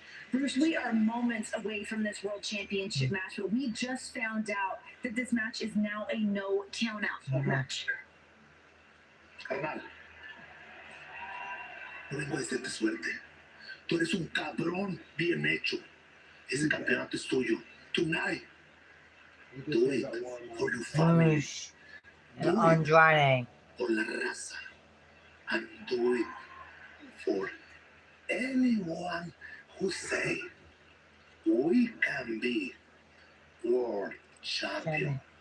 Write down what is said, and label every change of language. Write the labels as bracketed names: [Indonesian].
[English] Bruce, we are moments away from this World Championship match, but we just found out that this match is now a no count-out match. [Spanish] Carnal, no vengo a decirte suerte. Tú eres un cabrón bien hecho. Ese campeonato es tuyo. [English] Tonight, do it for your family. Bush. And Andrade. [Spanish] For la raza. [English] And do it for anyone who say we can be world champion.